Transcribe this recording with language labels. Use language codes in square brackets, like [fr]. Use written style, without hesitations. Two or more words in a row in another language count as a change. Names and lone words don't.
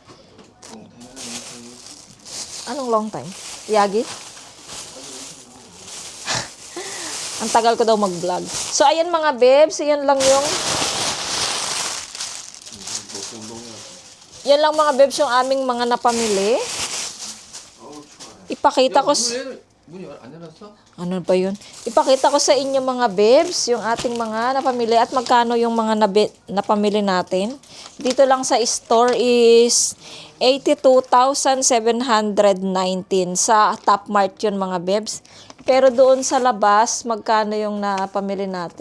[tl] Anong [en] long time? [tl] Yagi? Ang tagal ko daw mag-vlog. So, ayan mga bebs. Ayan lang yung yan lang mga bebs yung aming mga napamili. Ipakita ko [ko] 문이 안 열렸어? [tl] ano ba yun? Ipakita ko sa inyo mga bebs yung ating mga napamili at magkano yung mga napamili natin. Dito lang sa store is 82,719 sa Top Mart yun mga bebs. Pero doon sa labas, magkano yung napamili natin?